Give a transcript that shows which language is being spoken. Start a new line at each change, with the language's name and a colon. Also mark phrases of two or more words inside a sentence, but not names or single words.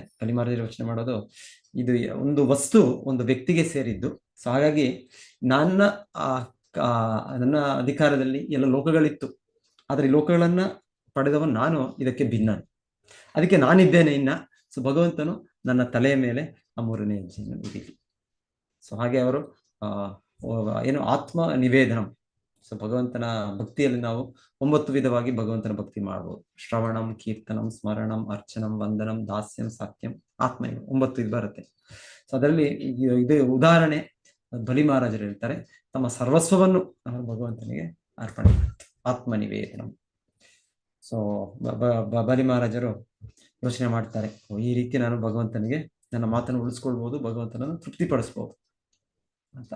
Kannada: ಬಲಿ ಮಹಾರಾಜರು ಯೋಚನೆ ಮಾಡೋದು, ಇದು ಒಂದು ವಸ್ತು ಒಂದು ವ್ಯಕ್ತಿಗೆ ಸೇರಿದ್ದು, ಸೊ ಹಾಗಾಗಿ ನನ್ನ ಅಧಿಕಾರದಲ್ಲಿ ಎಲ್ಲ ಲೋಕಗಳಿತ್ತು, ಆದ್ರೆ ಈ ಲೋಕಗಳನ್ನ ಪಡೆದವನು ನಾನು, ಇದಕ್ಕೆ ಭಿನ್ನ, ಅದಕ್ಕೆ ನಾನಿದ್ದೇನೆ ಇನ್ನ. ಸೊ ಭಗವಂತನು ನನ್ನ ತಲೆಯ ಮೇಲೆ ಆ 3ನೇ ಹೆಜ್ಜೆಯನ್ನು ಇಡೀಲಿ. ಸೊ ಹಾಗೆ ಅವರು ಏನು
Sanskrit: ಆತ್ಮ ನಿವೇದನಂ.
Kannada: ಸೊ ಭಗವಂತನ ಭಕ್ತಿಯಲ್ಲಿ ನಾವು 9 ವಿಧವಾಗಿ ಭಗವಂತನ ಭಕ್ತಿ ಮಾಡಬಹುದು.
Sanskrit: ಶ್ರವಣಂ, ಕೀರ್ತನಂ, ಸ್ಮರಣಂ, ಅರ್ಚನಂ, ವಂದನಂ, ದಾಸ್ಯಂ,
Kannada: ಸಾಕ್ಯಂ, ಆತ್ಮ, 9 ಇದು ಬರುತ್ತೆ. ಸೊ ಅದರಲ್ಲಿ ಇದು ಉದಾಹರಣೆ ಬಲಿ ಮಹಾರಾಜರು ಹೇಳ್ತಾರೆ, ತಮ್ಮ ಸರ್ವಸ್ವವನ್ನು ಭಗವಂತನಿಗೆ ಅರ್ಪಣೆ
Sanskrit: ಆತ್ಮ ನಿವೇದನಂ.
Kannada: ಸೊ ಬಲಿ ಮಹಾರಾಜರು ಯೋಚನೆ ಮಾಡ್ತಾರೆ, ಈ ರೀತಿ ನಾನು ಭಗವಂತನಿಗೆ ನನ್ನ ಮಾತನ್ನು ಉಳಿಸ್ಕೊಳ್ಬಹುದು, ಭಗವಂತನನ್ನು ತೃಪ್ತಿಪಡಿಸ್ಬೋದು ಅಂತ.